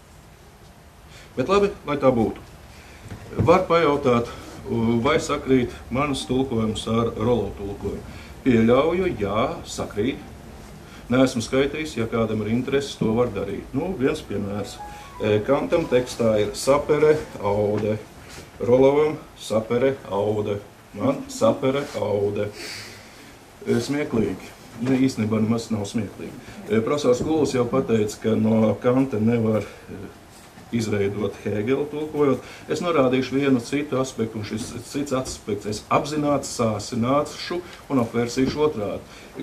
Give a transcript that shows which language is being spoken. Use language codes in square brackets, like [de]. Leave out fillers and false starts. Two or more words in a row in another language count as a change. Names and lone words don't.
[lv] Bet labi, lai tā būtu. Var pajautāt, vai sakrīt manas tulkojums ar Rolovu tulkojumu. Pieļauju, jā, sakrīt. Neesmu skaitījis, ja kādam ir intereses, to var darīt. Viens piemērs. Kantam tekstā ir [la] sapere, aude. Rolovam sapere, aude. Man sapere, aude. [lv] Smieklīgi. Īstenībā nemaz nav smieklīgi. Profesors Kuls jau pateica, ka no Kanta nevar izveidot Hēgelu tulkojot. Es norādīšu vienu citu aspektu, un šis cits aspekts es apzināti sāsināšu un apvērsīšu otrādi.